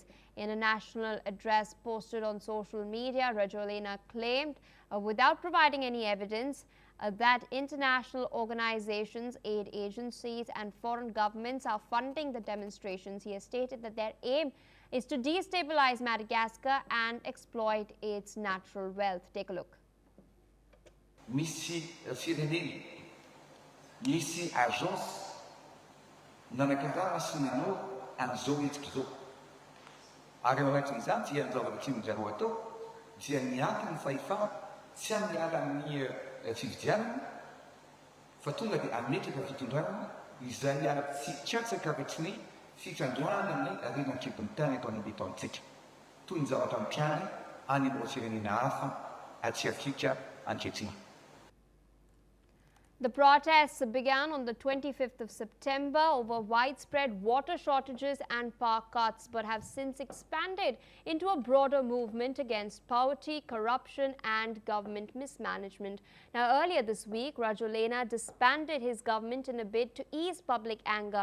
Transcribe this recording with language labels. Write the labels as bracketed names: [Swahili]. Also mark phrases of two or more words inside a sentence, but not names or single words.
[English] In a national address posted on social media, Rajoelina claimed, without providing any evidence, that international organizations, aid agencies and foreign governments are funding the demonstrations. He has stated that their aim is to destabilize Madagascar and exploit its natural wealth. Take a look. [Malagasy] Misy firenena, misy agence nanankarana sy nanao an'izao hetsika izao. Ary ao anatin'izany dia ny zavatra tian'ny zareo atao dia mianky ny fahefana tsy amin'ny alalan'ny fividianana fa tonga dia ametraka fitondrana izay tsy katsaka retsiny fikandroana ny renan-kibon'ny tany eto an-independanttsika. Toy ny zavatra mitrany any amin'ny firenena hafa atsy Afrika ankehitriny. [English] The protests began on the 25th of September over widespread water shortages and power cuts, but have since expanded into a broader movement against poverty, corruption and government mismanagement. Now, earlier this week, Rajoelina disbanded his government in a bid to ease public anger.